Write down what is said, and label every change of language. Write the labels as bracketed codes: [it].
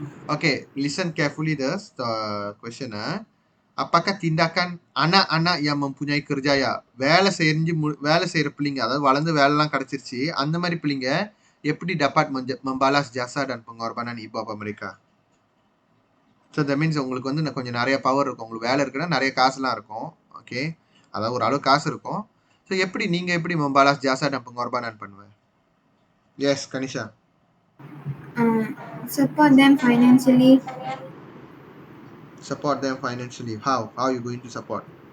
[en] Okay, listen carefully the question. [ms] Apakah tindakan anak-anak yang mempunyai kerjaya, [ta] வேலை செய்யற பிள்ளைங்க, அதாவது வளர்ந்து வேலைலாம் கிடைச்சிருச்சு, அந்த மாதிரி பிள்ளைங்க எப்படி [ms] dapat membalas jasa dan pengorbanan ibu bapa mereka? [en] So that means [ta] உங்களுக்கு வந்து கொஞ்சம் நிறைய பவர் இருக்கும். உங்களுக்கு வேலை இருக்குன்னா நிறைய காசுலாம் இருக்கும். ஓகே, அதாவது ஒரு அளவு காசு இருக்கும். ஸோ எப்படி நீங்க எப்படி [ms] membalas jasa dan pengorbanan [ta] பண்ணுவேன்? [en] Yes, Kanisha. Support them financially. Support them financially. How? How are you going to support?